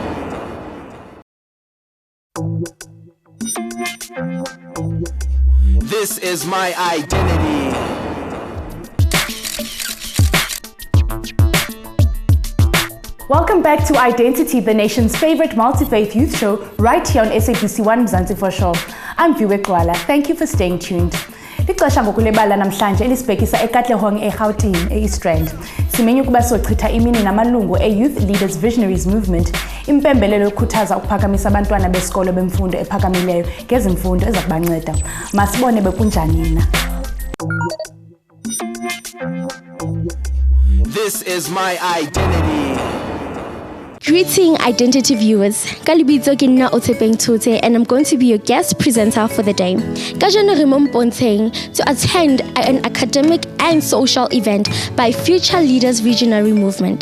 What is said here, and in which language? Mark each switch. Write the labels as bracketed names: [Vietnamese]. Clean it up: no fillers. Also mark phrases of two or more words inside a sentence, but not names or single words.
[English] This is my identity. Welcome back to Identity, the nation's favorite multi-faith youth show, right here on SABC 1 Mzansians. I'm Viwe Gxwala. Thank you for staying tuned. [Xhosa] Lixesha ngokulebala namhlanje elisibhekisa eGauteng eGauteng eEast Rand. Simenye ukuba sochitha imini namalungu eYouth Leaders Visionaries Movement, impembelelo yokukhuthaza ukuphakamisa abantwana besikolo bemfundo ephakamileyo ngezimfundo ezakubanceda. Masibone bekunjani na. [English] This is my identity. Greeting Identity viewers, [Tswana] Kalibitso ke nna Otsepeng Tsote, [English] and I'm going to be your guest presenter for the day. [Tswana] Kajeno re mo Mponteng [English] to attend an academic and social event by [Tswana] Future Leaders Visionary Movement.